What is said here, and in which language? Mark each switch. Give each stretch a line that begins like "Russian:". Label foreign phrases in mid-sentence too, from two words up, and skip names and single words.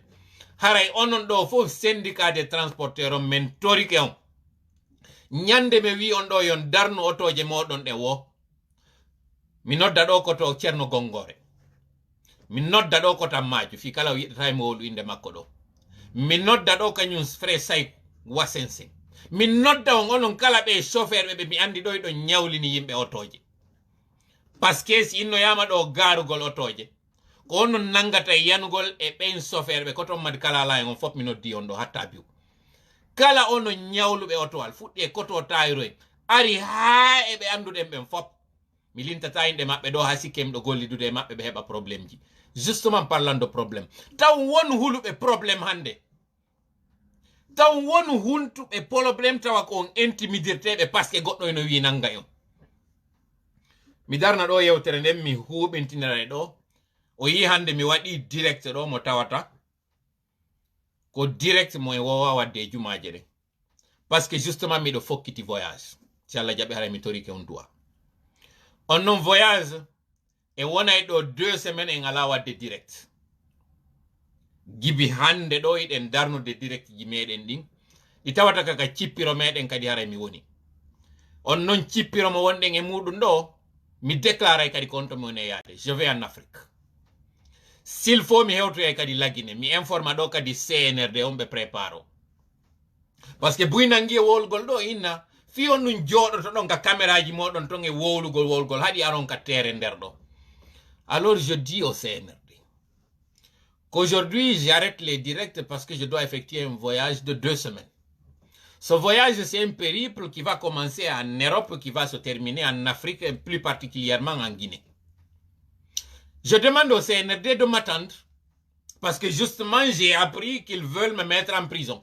Fula: Haray onon ɗo fof
French: syndicat des transporteurs
Fula: on men torike on. Nyande me wi on ɗo yon darnu otoje moɗon ɗe wo. Mi nodda ɗo koto Ceerno Gongore. Mi nodda ɗo koto Ammaju fi kala yiɗata mi wolu inde makko ɗo. Mi nodda ɗo kañum frère Say Wasense. Mi nodda on onon kala ɓe chauffeur ɓe mi andi ɗo ɗon nyawlini yimɓe otoje.
French: Parce que
Fula: si innoyama ɗo garugol otoje ko onon nangata yanugol e ɓen chauffeur ɓe koton madi kala ala en on fop mi noddi on ɗo hatta biu. Kala ono nyawluɓe otowal fuɗɗi e koto tayro en ari ha e ɓe anduɗen ɓen fop mi lintata inde maɓɓe ɗo ha sikkem ɗo gollidude e maɓɓe ɓe heɓa probléme ji.
French: Justement parlant de problème,
Fula: taw won huluɓe problème hande, taw won huntuɓe problème tawa ko on intimidirteɓe parce que goɗɗo eno wi nanga on. Mi darna ɗo yewtere nden mi huɓintinira ɗo o yi hande mi waɗi direct ɗo mo tawata ko direct mo e wowa wadde jumaje ɗen
French: parce que justement
Fula: miɗo fokkiti voyage si Allah jaɓi hara mi torike on duwa on non voyage e wonay ɗo 2 semaines en ala wadde direct gibi hande ɗo iɗen darnude direct ji meɗen ɗin ɗi tawata kaka cippiro meɗen kadi hara mi woni on non cippiro mo wonɗen e muɗum ɗo mi déclaray kadi kon to mi woni yaade
French: je vais en Afrique. S'il faut
Fula: mi hewtoya kadi lagine mi informa ɗo kadi CNRD on ɓe préparo
French: parce que
Fula: buynangi e wolgol ɗo inna fi on ɗum joɗoto ɗon ka caméra ji moɗon ton e wowlugol wolgol haɗi aron ka terre nder ɗo.
French: Alors je dis au CNRD qu'aujourd'hui j'arrête les directs parce que je dois effectuer un voyage de 2 semaines. Ce voyage, c'est un périple qui va commencer en Europe, qui va se terminer en Afrique, et plus particulièrement en Guinée. Je demande au CNRD de m'attendre, parce que justement, j'ai appris qu'ils veulent me mettre en prison.